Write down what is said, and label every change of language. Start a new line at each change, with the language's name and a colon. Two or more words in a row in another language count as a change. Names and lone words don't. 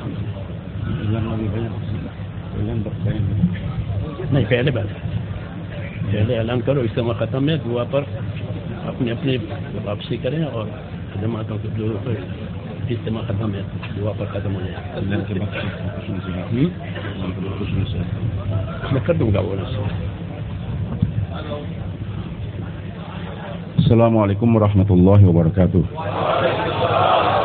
Indonesian: Yang lebih banyak, yang berbanyak.
Hindi: नहीं पहले बात पहले ऐलान करो इज्तिमा ख़त्म है दुआ पर अपने अपने वापसी करें और खदमातों के जो इज्तिमा ख़त्म है दुआ पर ख़त्म हो जाए
Indonesian: Dan terbatas khusus nasihat. Dan khusus nasihat.
Hindi: मैं कर दूंगा वो नसीहत
Arabic: السلام عليكم ورحمة الله وبركاته.